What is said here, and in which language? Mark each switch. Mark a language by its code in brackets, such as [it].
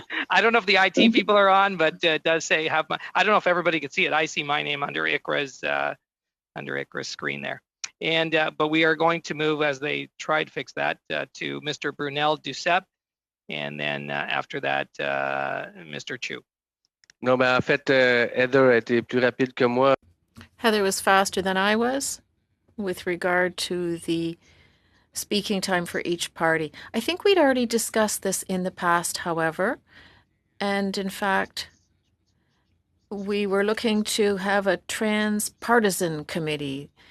[en] I don't know if the IT people are on, but it does say I don't know if everybody can see it. I see my name under Ikra's screen there. And but we are going to move, as they tried to fix that, to Mr. Brunel Duceppe, and then after that, Mr. Chu. [fr] Non, ben en fait, Heather a été plus rapide que moi. [en] Heather was faster than I was with regard to the speaking time for each party. I think we'd already discussed this in the past, however, and in fact, we were looking to have a transpartisan committee.